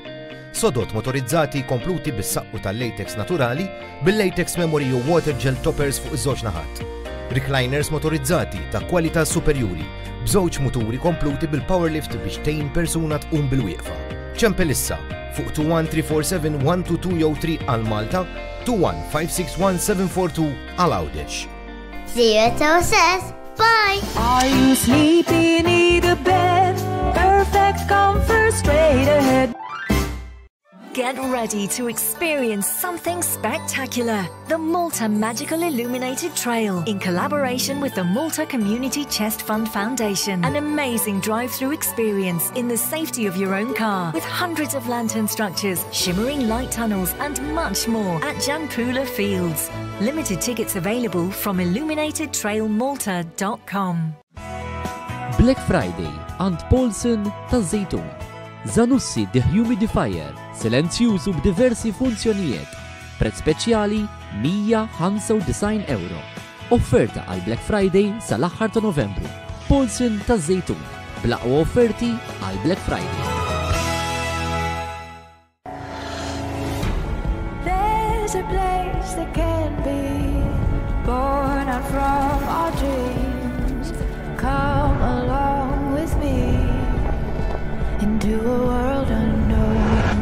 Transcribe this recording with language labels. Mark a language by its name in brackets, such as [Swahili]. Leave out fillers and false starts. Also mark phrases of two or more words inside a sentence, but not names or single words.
[Maltese] Sodot motorizzati kompluti bis-saqqu tal-latex naturali bil-latex memory u [English] water gel toppers [Maltese] fuq iż-żewġ naħat. Recliners motorizzati ta' kwalità superjuri b'żewġ muturi kompluti bil-powerlift biex tgħin persuna tqum bil-wieqfa. ċempel issa fuq 21347 122 jew 3 għal Malta, 21561 għal Għawdex. [English] See you at OSS. Bye! Are you sleepy, need a bed? Perfect comfort straight ahead. Get ready to experience something spectacular. The Malta Magical Illuminated Trail, in collaboration with the Malta Community Chest Fund Foundation. An amazing drive-through experience in the safety of your own car, with hundreds of lantern structures, shimmering light tunnels, and much more at Jampula Fields. Limited tickets available from illuminatedtrailmalta.com. [Maltese] Black Friday and Paulson ta' Zejtun. Zanussi dehumidifier, silenzjużu b'diversi funzjonijiet. Prezz speċjali €195. Offerta għal Black Friday sal-aħħar ta' Novembru. Paulson ta' Zejtun. Blaqwa offerti għal Black Friday. [English] There's a place that can be born out from our dreams. Come along with me into a world unknown.